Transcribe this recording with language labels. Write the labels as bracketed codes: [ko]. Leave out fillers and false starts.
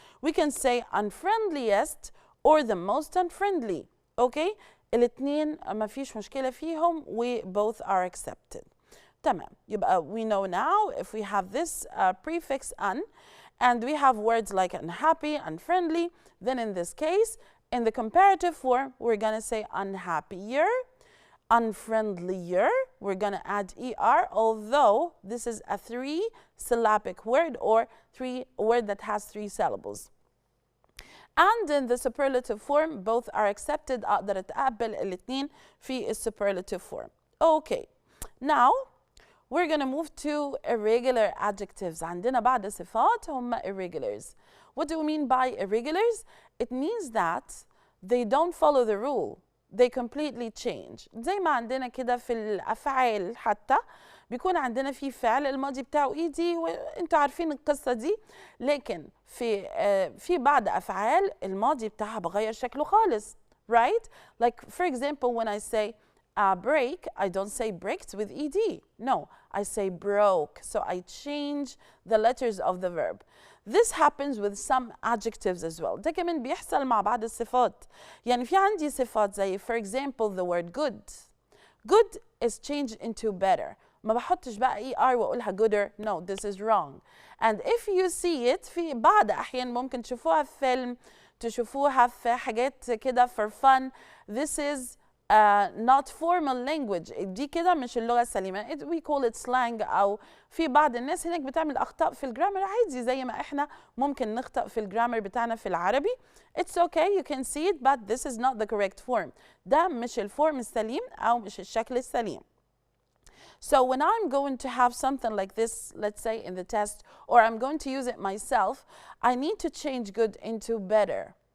[en] We can say unfriendliest or the most unfriendly. Okay? [ar] الاتنين ما فيش مشكلة فيهم و [en] both are accepted. [ar] تمام. يبقى [en] we know now if we have this prefix un and we have words like unhappy, unfriendly, then in this case in the comparative form, we're going to say unhappier, unfriendlier. We're going to add er, although this is a 3-syllabic word or word that has 3 syllables. And in the superlative form, both are accepted. [ar] أقدر أتقبل الاتنين في [en] superlative form. Okay. Now we're gonna move to irregular adjectives. [ar] عندنا بعض صفات هم irregulars. [en] What do we mean by irregulars? It means that they don't follow the rule. They completely change. [ar] زي ما عندنا كده في الأفعال حتى بيكون عندنا في فعل الماضي بتاعه ايدي وانتوا عارفين القصة دي، لكن في بعض أفعال الماضي بتاعها بغير شكله خالص. [en] Right? Like for example when I say break, I don't say bricked with ed. No, I say broke. So I change the letters of the verb. This happens with some adjectives as well. [ar] ده كمان بيحصل مع بعض الصفات. يعني في عندي صفات زي [en] for example the word good. Good is changed into better. [ar] ما بحطش بقى ER وأقولها gooder. [en] No, this is wrong. And if you see it [ar] في بعض أحيان ممكن تشوفوها في فيلم، تشوفوها في حاجات كده [en] for fun. This is not formal language. [ar] دي كده مش اللغة السليمة. [en] We call it slang. [ar] أو في بعض الناس هناك بتعمل أخطاء في الجرامر عادي زي ما إحنا ممكن نخطأ في الجرامر بتاعنا في العربي. [en] It's okay, you can see it, but this is not the correct form. [ar] ده مش الفورم السليم أو مش الشكل السليم. [en] So when I'm going to have something like this, let's say in the test, or I'm going to use it myself, I need to change good into better.